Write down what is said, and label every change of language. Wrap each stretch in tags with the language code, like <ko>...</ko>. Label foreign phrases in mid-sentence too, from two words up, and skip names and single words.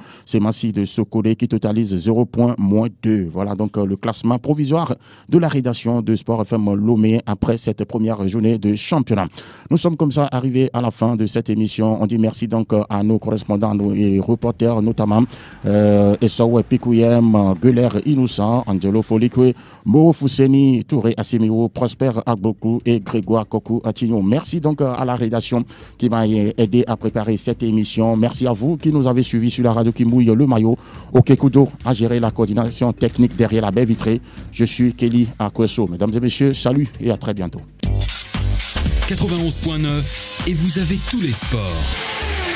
<fr>C'est Massi de Sokodé qui totalise 0 point moins 2. Voilà donc le classement provisoire de la rédaction de Sport FM Lomé après cette première journée de championnat. Nous sommes comme ça arrivés à la fin de cette émission. On dit merci donc à nos correspondants et reporters, notamment Essaoué Pikouyem, Guler Inoussa, Angelo Folikwe, Moro Fousseni, Touré Assimio, Prosper Agbokou et Grégoire Kokou Atignon. Merci donc à la rédaction qui m'a aidé à préparer cette émission. Merci à vous qui nous avez suivis sur la radio qui mouille le maillot. Okekudo a géré la coordination technique derrière la baie vitrée. Je suis Kelly Akweso. Mesdames et messieurs, salut et à très bientôt. 91.9 et vous avez tous les sports.</fr>